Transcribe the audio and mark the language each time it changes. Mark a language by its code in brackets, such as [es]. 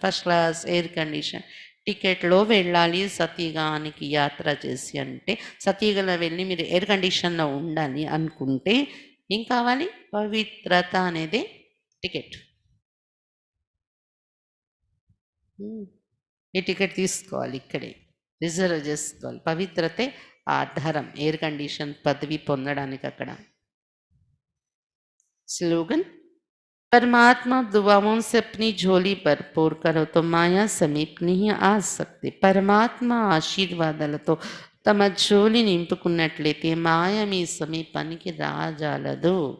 [te] First class air condition టికెట్లో వెళ్ళాలి సతీగానికి యాత్ర చేసి అంటే, సతీగలో వెళ్ళి మీరు ఎయిర్ కండిషన్లో ఉండాలి అనుకుంటే ఏం కావాలి? పవిత్రత అనేది టికెట్. ఈ టికెట్ తీసుకోవాలి, ఇక్కడే రిజర్వ్ చేసుకోవాలి. పవిత్రతే ఆధారం ఎయిర్ కండిషన్ పదవి పొందడానికి. [hi] అక్కడ स्लोगन, परमात्मा दुआओं से अपनी झोली भरपूर करो तो माया समीप नहीं आ सकती. [te] పరమాత్మ ఆశీర్వాదాలతో తమ జోలి నింపుకున్నట్లయితే మాయ మీ సమీపానికి రాలేదు.